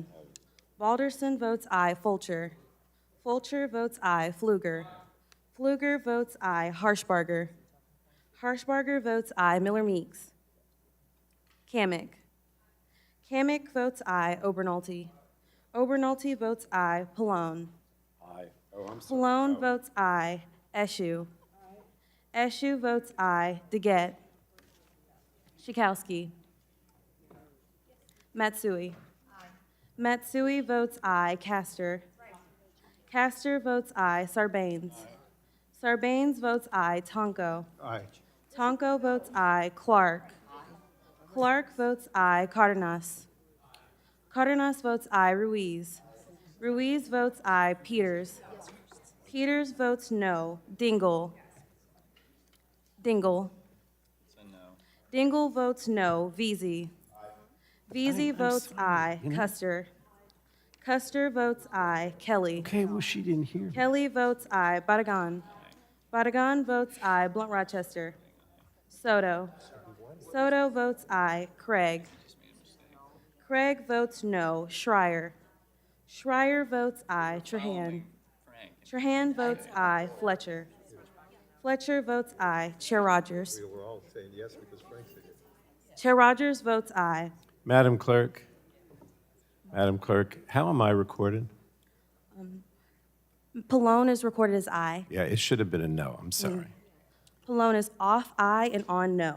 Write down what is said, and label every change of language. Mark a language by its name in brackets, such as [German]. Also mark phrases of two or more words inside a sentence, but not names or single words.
[English] Balderson votes aye. Fulcher. Fulcher votes aye. Pfluger. Pfluger votes aye. Harshbarger. Harshbarger votes aye. Miller-Meeks. Kamick. Kamick votes aye. Obernolte. Obernolte votes aye. Pallone. Aye. Oh, I'm sorry. Pallone votes aye. Eshu. Eshu votes aye. DeGette. Schakowsky. Matsui. Matsui votes aye. Castor. Castor votes aye. Sarbanes. Sarbanes votes aye. Tonko. Aye. Tonko votes aye. Clark. Clark votes aye. Cardenas. Cardenas votes aye. Ruiz. Ruiz votes aye. Peters. Peters votes no. Dingle. Dingle. Dingle votes no. Veazey. Veazey votes aye. Custer. Custer votes aye. Kelly. Okay, well, she didn't hear. Kelly votes aye. Badagon. Badagon votes aye. Blunt Rochester. Soto. Soto votes aye. Craig. Craig votes no. Schreier. Schreier votes aye. Trahan. Trahan votes aye. Fletcher. Fletcher votes aye. Chair Rodgers. We were all saying yes because Frank said it. Chair Rodgers votes aye. Madam Clerk, Madam Clerk, how am I recorded? Pallone is recorded as aye. Yeah, it should have been a no. I'm sorry. Pallone is off aye and on no.